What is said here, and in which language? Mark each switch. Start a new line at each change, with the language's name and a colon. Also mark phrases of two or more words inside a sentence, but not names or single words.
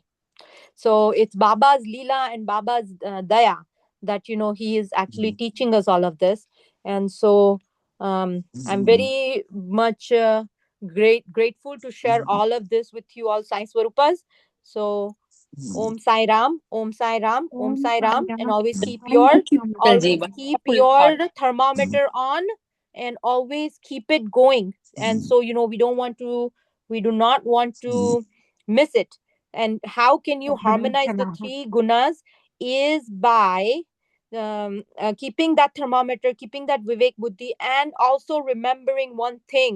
English: So it's Baba's Leela and Baba's Daya that, he is actually teaching us all of this. And so I'm very much grateful to share all of this with you all, Sai Swarupas. So Om Sai Ram, Om Sai Ram, Om Om Sai Ram, and Saira. always keep Thank your you, always Mataji. keep Wonderful your thought. thermometer on, and always keep it going. And so, we do not want to miss it. And how can you harmonize the Chala. three gunas is by keeping that thermometer, keeping that
Hindi: Vivek Buddhi,
English: and also remembering one thing.